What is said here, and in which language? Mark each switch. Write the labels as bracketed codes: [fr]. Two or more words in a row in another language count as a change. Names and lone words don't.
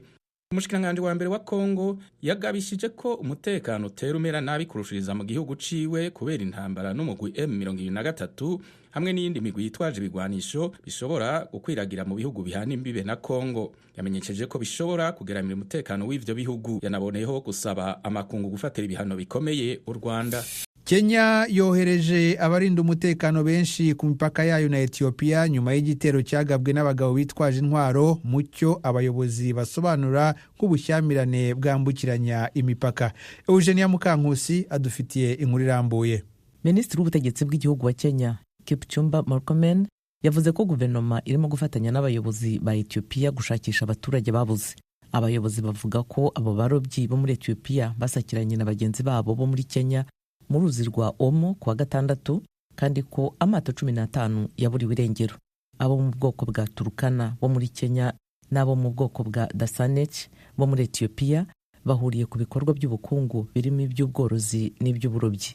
[rn] Umushikiranganje wa mbere wa Kongo yagabishije ko umutekano utera umera nabi kurushiriza mu gihugu ciwe kubera intambara n'umugwi M23 hamwe n'iyindi migwi yitwaje ibigwanisho bishobora gukwiragira mu bihugu bihana imbibe na Kongo. Yamenyesheje ko bishobora kugeramira umutekano w'ivyo bihugu. Yanaboneyeho gusaba amakungu gufatira ibihano bikomeye u Rwanda. [rw] Kenya yohereje abarinda umutekano benshi ku mipaka yayo na Ethiopia nyuma y'igitero cyagabwe n'abagabo bitwaje intwaro, mucyo abayobozi basobanura nk'ubushyamirane bwambukiranya imipaka. Eugenia Mukankusi adufitiye inkuru irambuye. Minisitiri w'ubutegetsi bw'igihugu wa Kenya Kipchumba Murkomen yavuze ko guverinoma irimo gufatanya n'abayobozi ba Ethiopia gushakisha abaturage babuze. Abayobozi bavuga ko abo barobyi bo muri Ethiopia basakiranye na bagenzi babo bo muri Kenya mu ruzi rwa Omo kuwa 6, kandi ko amato 15 yaburiwe irengero. Abo mu bwoko bwa Turkana bo muri Kenya n'abo mu bwoko bwa Dasanech bo muri Ethiopia bahuriye ku bikorwa by'ubukungu birimo iby'ubworozi n'iby'uburobyi.